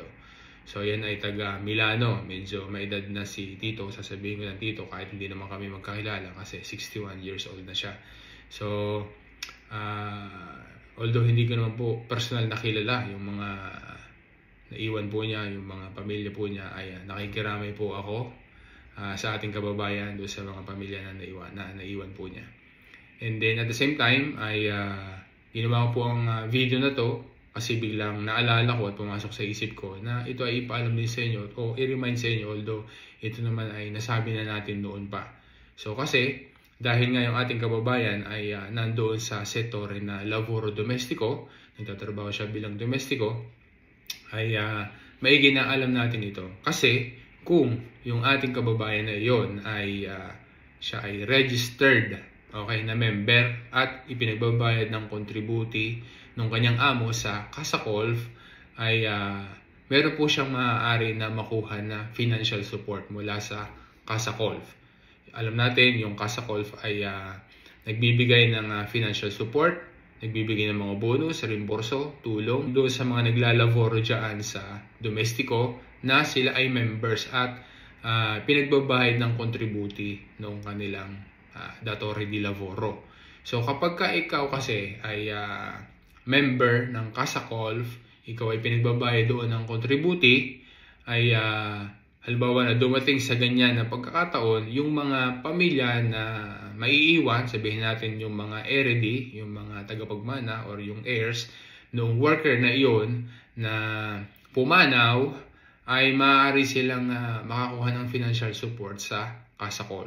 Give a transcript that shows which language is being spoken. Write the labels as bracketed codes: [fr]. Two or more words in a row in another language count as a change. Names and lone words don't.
[tl] So yan ay taga Milano, medyo may edad na si Tito, sasabihin ko ng Tito kahit hindi naman kami magkakilala kasi 61 years old na siya. So although hindi ko naman po personal nakilala yung mga naiwan po niya, yung mga pamilya po niya, ay nakikiramay po ako sa ating kababayan doon sa mga pamilya na naiwan po niya. [en] And then at the same time [tl] ay ginawa ko po ang video na to kasi biglang naalala ko at pumasok sa isip ko na ito ay ipaalam din sa inyo o i-remind sa inyo, although ito naman ay nasabi na natin noon pa. So kasi dahil nga yung ating kababayan ay nandoon sa sektore na [it] lavoro domestico, [tl] nagtatrabaho siya bilang domestiko, ay maigi na alam natin ito. Kasi kung yung ating kababayan na yon ay siya ay registered, okay, na member at ipinagbabayad ng contributi ng kanyang amo sa Casa Colf, ay meron po siyang maaari na makuha na [en] financial support [tl] mula sa Casa Colf. Alam natin yung Casa Colf ay nagbibigay ng [en] financial support, [tl] nagbibigay ng mga bonus, reimburso, tulong doon sa mga naglalaboro dyan sa domestiko na sila ay members at pinagbabayad ng contributi ng kanilang [it] datore di lavoro. [tl] So kapag ka ikaw kasi ay member ng Casa Colf, ikaw ay pinagbabayad doon ng contributi, ay halimbawa na dumating sa ganyan na pagkakataon, yung mga pamilya na maiiwan, sabihin natin yung mga heredity, yung mga tagapagmana or yung heirs noong worker na iyon na pumanaw, ay maaari silang makakuha ng [en] financial support [tl] sa Casa Colf.